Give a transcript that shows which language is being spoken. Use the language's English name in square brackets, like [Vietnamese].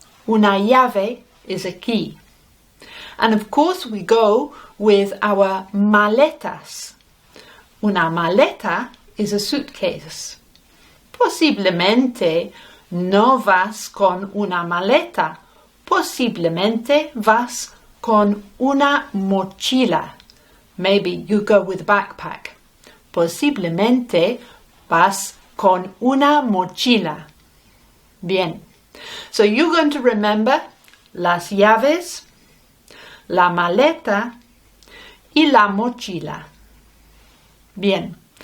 [Spanish] Una llave [English] is a key. And of course we go with our maletas. [Spanish] Una maleta [English] is a suitcase. [Spanish] Posiblemente no vas con una maleta. Posiblemente vas con una mochila. [English] Maybe you go with a backpack. [Spanish] Posiblemente vas con una mochila. Bien. [English] So you're going to remember [Spanish] las llaves, la maleta y la mochila. Bien.